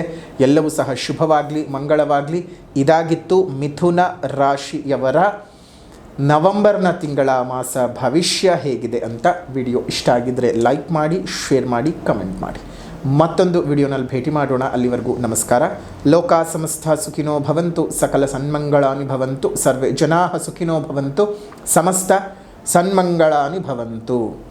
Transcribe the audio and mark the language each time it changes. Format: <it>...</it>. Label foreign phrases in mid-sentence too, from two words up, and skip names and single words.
<kn>ಎಲ್ಲವೂ ಸಹ ಶುಭವಾಗಲಿ, ಮಂಗಳವಾಗಲಿ. ಇದಾಗಿತ್ತು ಮಿಥುನ ರಾಶಿಯವರ ನವೆಂಬರ್ನ ತಿಂಗಳ ಮಾಸ ಭವಿಷ್ಯ ಹೇಗಿದೆ ಅಂತ. ವಿಡಿಯೋ ಇಷ್ಟ ಆಗಿದ್ದರೆ ಲೈಕ್ ಮಾಡಿ, ಶೇರ್ ಮಾಡಿ, ಕಮೆಂಟ್ ಮಾಡಿ. ಮತ್ತೊಂದು ವಿಡಿಯೋನಲ್ಲಿ ಭೇಟಿ ಮಾಡೋಣ. ಅಲ್ಲಿವರೆಗೂ ನಮಸ್ಕಾರ.</kn> <sa>ಲೋಕ ಸಮಸ್ತ ಸುಖಿನೋ ಭವಂತು, ಸಕಲ ಸನ್ಮಂಗಳಾನಿ ಭವಂತು, ಸರ್ವೇ ಜನಾಃ ಸುಖಿನೋ ಭವಂತು, ಸಮಸ್ತ ಸನ್ಮಂಗಳಾನಿ ಭವಂತು.</sa>